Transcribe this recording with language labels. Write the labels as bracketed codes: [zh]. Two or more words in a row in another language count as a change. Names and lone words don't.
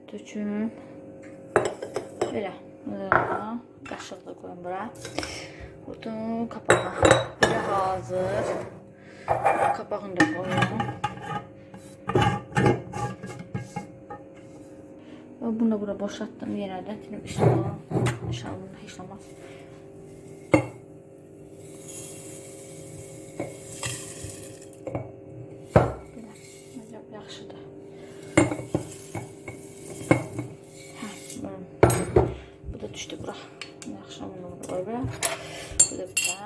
[az] üçün belə qaşıq da qoyun bura. Vurdum kapağı. Belə hazır. [tr] Kapağını da koyuyorum. [az] Bunu da bura boşalttım yerlerden. [tr] Dedim üstüne inşallah hiç olmaz. [az] Belə. Acaba yaxşıdır. Bu da düşdü bura. Yaxşı bunu qoy bura. Bu da bura.